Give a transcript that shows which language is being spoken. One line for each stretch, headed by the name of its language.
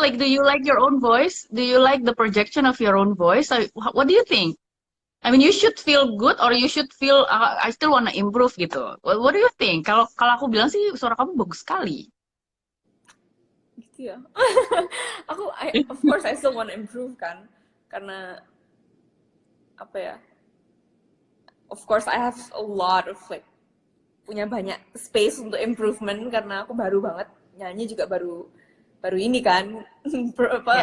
English: Like, do you like your own voice? Do you like the projection of your own voice? Like, what do you think? I mean, you should feel good or you should feel I still wanna improve gitu. What do you think?
Indonesian: Kalau kalau aku bilang sih suara kamu bagus sekali. Gitu ya.
English: Of course I still want to improve kan.
Indonesian: Karena apa ya?
English: Of course I have a lot of like
Indonesian: punya banyak space untuk improvement karena aku baru banget nyanyi juga baru baru ini kan apa